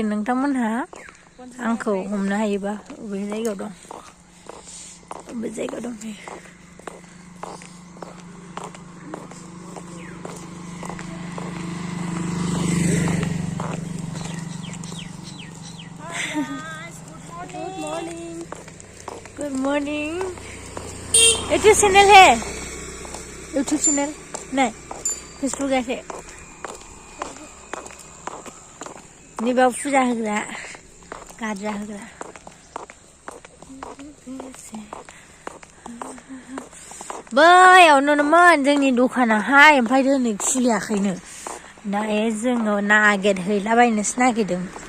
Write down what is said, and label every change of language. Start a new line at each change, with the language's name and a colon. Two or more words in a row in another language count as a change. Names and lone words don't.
Bodo: नोंथांमोनहा आंखौ हमनो हायोबा अबे जायगायाव दं अबे जायगायाव दंफैयो
English: Good morning.
Hindi: YouTube channel है YouTube channel नहीं Facebook ऐसे
Bodo: निबाव फुजा होग्रा गार्जा होग्रा बैयाव नुनोमोन जोंनि दखानाहाय ओमफ्राय दिनै खुलियाखैनो दायो जोङो नागिरहैलाबायनोसो नागिरदों